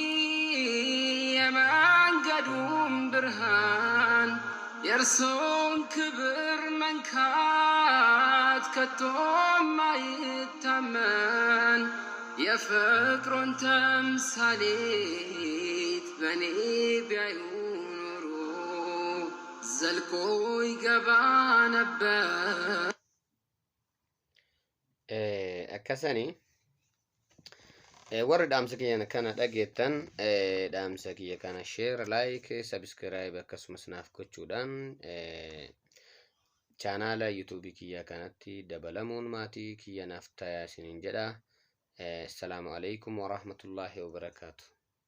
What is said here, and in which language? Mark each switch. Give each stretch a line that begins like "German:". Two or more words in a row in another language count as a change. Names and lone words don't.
Amharic: የመንገዱም ብርሃን የእርሶን ክብር መንካት ከቶም አይታመን የፍቅሮን ተምሳሌት በኔ ቢያዩ ኖሮ ዘልቆ ይገባ ነበር።
Oromo: akkasani warri dhaamsa kiyya kana dhageettan dhaamsa kiyya kana
English: share like subscribe
Oromo: akkasumas naaf gochuudhaan chaanaala YouTube kiyya kanatti dabalamuun maatii kiyya naaf tayaa isiniin jedha.
Arabic: السلام عليكم ورحمة الله وبركاته.